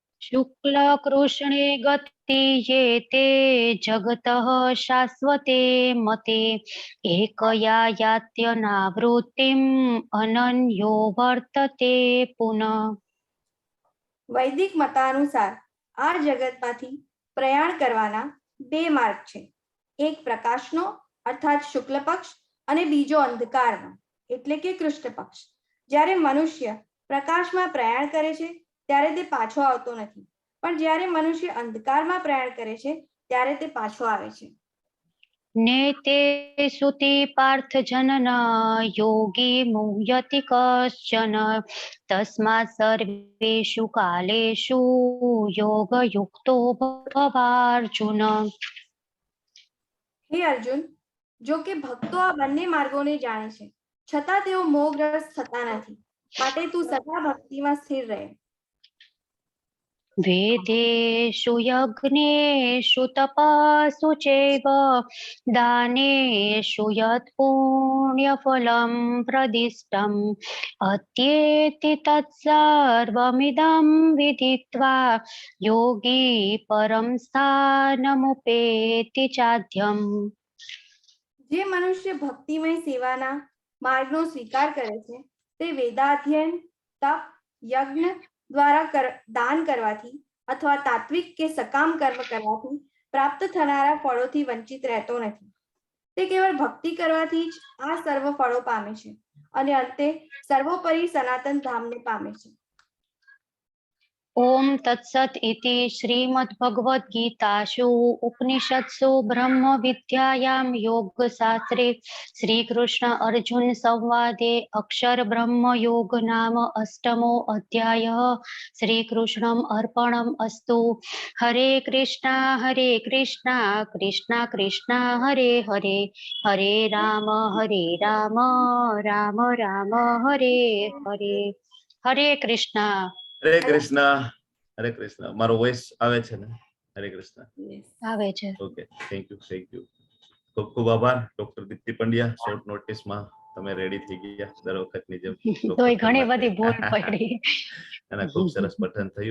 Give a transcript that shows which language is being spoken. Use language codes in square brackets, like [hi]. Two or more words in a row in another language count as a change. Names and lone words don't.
[sa] शुक्ल कृष्णे गति ये ते जगतः शाश्वते मते एकया यात्यनावृत्तिम् अनन्यो वर्तते पुनः। [gu] વૈદિક મતાનુસાર આ જગતમાંથી પ્રયાણ કરવાના બે માર્ગ છે. એક પ્રકાશનો અર્થાત શુક્લ પક્ષ અને બીજો અંધકારનો એટલે કે કૃષ્ણ પક્ષ. જ્યારે મનુષ્ય પ્રકાશમાં પ્રયાણ કરે છે ત્યારે તે પાછો આવતો નથી, પણ જ્યારે મનુષ્ય અંધકારમાં પ્રયાણ કરે છે ત્યારે તે પાછો આવે છે. [sa] नेते सुति पार्थ जनन योगी मुह्यति कश्चन तस्मात् सर्वेषु कालेषु योगयुक्तो भवार्जुन। [gu] હે અર્જુન, જો કે ભક્તો આ બંને માર્ગોને જાણે છે, છતાં તેઓ મોહગ્રસ્ત થતા નથી, માટે તું સદા ભક્તિમાં સ્થિર રહે. [sa] वेदेषु यज्ञेषु तपस्सु चैव दानेषु यत् पुण्यफलं प्रदिष्टम् अत्येति तत्सर्वमिदं विदित्वा योगी परं स्थानमुपेति चाद्यम्। [gu] જે મનુષ્ય ભક્તિમય સેવાના માર્ગનો સ્વીકાર કરે છે તે વેદાધ્યયન, તપ, યજ્ઞ દ્વારા દાન કરવાથી અથવા તાત્વિક કે સકામ કર્મ કરવાથી પ્રાપ્ત થનારા ફળોથી વંચિત રહેતો નથી. તે કેવળ ભક્તિ કરવાથી જ આ સર્વ ફળો પામે છે અને અંતે સર્વોપરી સનાતન ધામને પામે છે. [sa] ओम तत्सत इति श्रीमद्भगवद्गीतासु उपनिषत्सु ब्रह्म विद्यायां योगशास्त्रे श्रीकृष्ण अर्जुन संवादे अक्षर ब्रह्म योग नाम अष्टमो अध्यायः श्रीकृष्णम् अर्पणम् अस्तु। हरे कृष्णा कृष्णा कृष्णा हरे हरे, हरे राम राम राम हरे हरे. हरे कृष्णा. [gu] હરે કૃષ્ણ. હરે કૃષ્ણ. મારો વોઇસ આવે છે ને? હરે કૃષ્ણ આવે છે. ઓકે, [en] thank you. [gu] ખૂબ ખૂબ આભાર ડોક્ટર દીપ્તિ પંડ્યા. શોર્ટ નોટિસમાં તમે રેડી થઈ ગયા દર વખતની જેમ. તોય ઘણી બધી ભૂલ પડી અને ખૂબ સરસ પઠન થયું.